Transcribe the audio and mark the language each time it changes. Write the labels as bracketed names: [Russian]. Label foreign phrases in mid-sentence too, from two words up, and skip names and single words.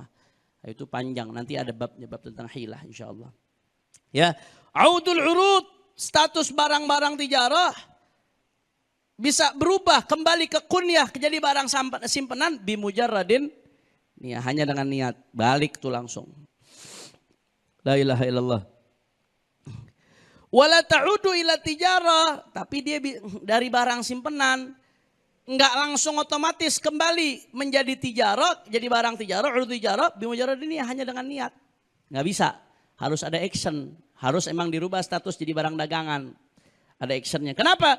[Indonesian] Itu panjang, nanti ada babnya, bab tentang hilah insyaallah. Ya, [Arabic] عود العروض, [Indonesian] status barang-barang tijarah bisa berubah kembali ke kunyah jadi barang simpenan [Arabic] بمجرد النية, [Indonesian] hanya dengan niat, balik tuh langsung. [Arabic] لا إله إلا الله. ولا تعود إلى التجارة, [Indonesian] tapi dia dari barang simpenan enggak langsung otomatis kembali menjadi tijarah, jadi barang tijarah, [Arabic] عروض التجارة, بمجرد النية, [Indonesian] hanya dengan niat. Enggak bisa, harus ada action, harus emang dirubah status jadi barang dagangan. Ada actionnya. Kenapa?